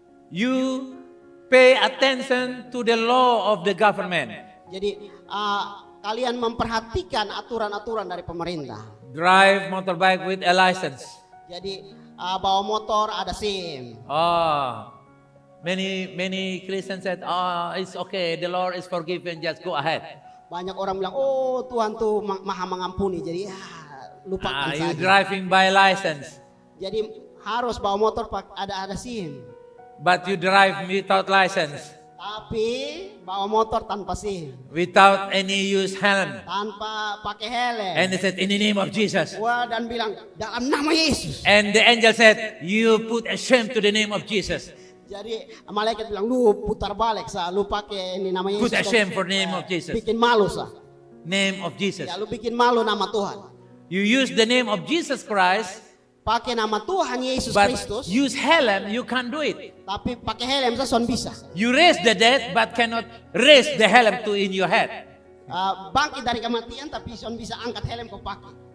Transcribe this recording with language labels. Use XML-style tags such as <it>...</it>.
<en>You pay attention to the law of the government.</en> <id>Jadi kalian memperhatikan aturan-aturan dari pemerintah.</id> <en>Drive motorbike with a license.</en> <id>Jadi bawa motor ada SIM.</id> <en>Oh, many Christians said, oh, it's okay. The Lord is forgiven. Just go ahead.</en> <id>Banyak orang bilang, oh Tuhan tuh maha mengampuni. Jadi ya lupakan</id> <en>You</en> <id>saja.</id> <en>driving by license,</en> <id>Jadi harus bawa motor ada SIM.</id> <en>but you drive without license,</en> <id>Tapi bawa motor tanpa SIM,</id> <en>without any use helm.</en> <id>tanpa pakai helm.</id> <en>And they said, in the name of Jesus.</en> <id>Wah, dan bilang dalam nama Yesus.</id> <en>And the angel said, you put a shame to the name of Jesus.</en> <id>Jadi malaikat bilang lu putar balik sa, lu pakai ini nama Yesus.</id> <en>Put a shame for the name of Jesus.</en> <id>Bikin malu sa.</id> <en>Name of Jesus.</en> <id>Ya lu bikin malu nama Tuhan.</id> <en>You use the name of Jesus Christ,</en> <id>Pakai nama Tuhan Yesus</id> <en>but</en> <id>Kristus,</id> <en>use helm, you can't do it.</en> <id>tapi pakai helm sa son bisa.</id> <en>You raise the dead, but cannot raise the helm to in your head.</en> <id>Bangkit dari kematian tapi son bisa angkat helm kau pakai.</id>